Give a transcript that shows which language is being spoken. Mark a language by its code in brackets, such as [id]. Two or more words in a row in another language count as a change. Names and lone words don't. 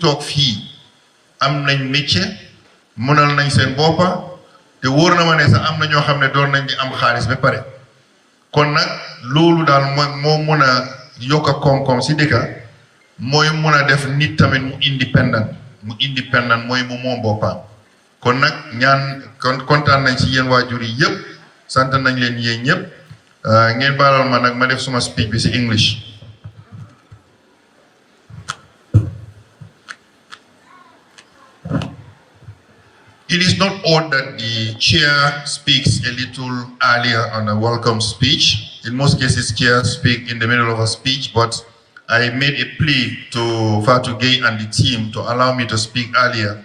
[wo] toog fii am nañ métier mënal nañ seen boppa te wóor na ma ne sax am na ñoo xam ne doon nañ di am xaalis ba pare kon nag loolu daal moo mën a yokk a koom-koom si dëkka mooy mën a def nit tamit mu indépendant mooy mu moom boppam kon nag kontaan nañ si yéen waajur yi yëpp sant nañ leen yéen ñëpp ngeen baalal ma nag ma def suma speech bi si English. [en] It is not odd that the chair speaks a little earlier on a welcome speech. In most cases, chairs speak in the middle of a speech, but I made a plea to Fatou Gaye and the team to allow me to speak earlier.